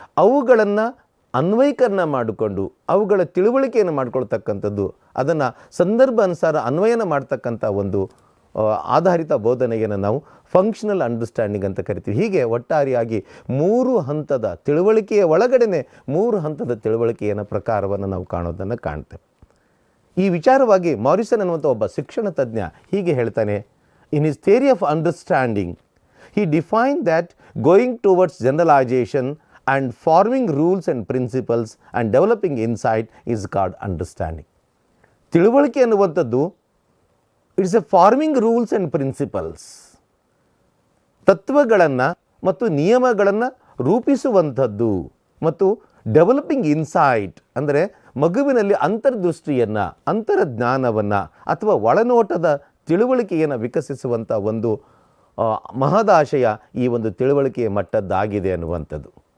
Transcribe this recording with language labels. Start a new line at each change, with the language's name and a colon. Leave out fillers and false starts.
Kannada: ಅವುಗಳನ್ನು ಅನ್ವಯೀಕರಣ ಮಾಡಿಕೊಂಡು ಅವುಗಳ ತಿಳುವಳಿಕೆಯನ್ನು ಮಾಡಿಕೊಳ್ತಕ್ಕಂಥದ್ದು, ಅದನ್ನು ಸಂದರ್ಭ ಅನುಸಾರ ಅನ್ವಯನ ಮಾಡ್ತಕ್ಕಂಥ ಒಂದು ಆಧಾರಿತ ಬೋಧನೆಯನ್ನು ನಾವು ಫಂಕ್ಷನಲ್ ಅಂಡರ್ಸ್ಟ್ಯಾಂಡಿಂಗ್ ಅಂತ ಕರಿತೀವಿ. ಹೀಗೆ ಒಟ್ಟಾರೆಯಾಗಿ 3 ಹಂತದ ತಿಳುವಳಿಕೆಯ ಒಳಗಡೆನೆ 3 ಹಂತದ ತಿಳುವಳಿಕೆಯ ಪ್ರಕಾರವನ್ನು ನಾವು ಕಾಣೋದನ್ನು ಕಾಣ್ತೇವೆ. ಈ ವಿಚಾರವಾಗಿ ಮಾರಿಸನ್ ಅನ್ನುವಂಥ ಒಬ್ಬ ಶಿಕ್ಷಣ ತಜ್ಞ ಹೀಗೆ ಹೇಳ್ತಾನೆ. In his theory of understanding
English: he defined that going towards generalization and forming rules and principles and developing insight is called understanding.
Kannada: ತಿಳುವಳಿಕೆ ಅನ್ನುವಂಥದ್ದು
English: it's a forming rules and principles,
Kannada: ತತ್ವಗಳನ್ನು ಮತ್ತು ನಿಯಮಗಳನ್ನು ರೂಪಿಸುವಂಥದ್ದು ಮತ್ತು ಡೆವಲಪಿಂಗ್ ಇನ್ಸೈಟ್ ಅಂದರೆ ಮಗುವಿನಲ್ಲಿ ಅಂತರ್ದೃಷ್ಟಿಯನ್ನು, ಅಂತರ್ಜ್ಞಾನವನ್ನು ಅಥವಾ ಒಳನೋಟದ ತಿಳುವಳಿಕೆಯನ್ನು ವಿಕಸಿಸುವಂಥ ಒಂದು ಮಹದಾಶಯ ಈ ಒಂದು ತಿಳುವಳಿಕೆಯ ಮಟ್ಟದ್ದಾಗಿದೆ ಅನ್ನುವಂಥದ್ದು.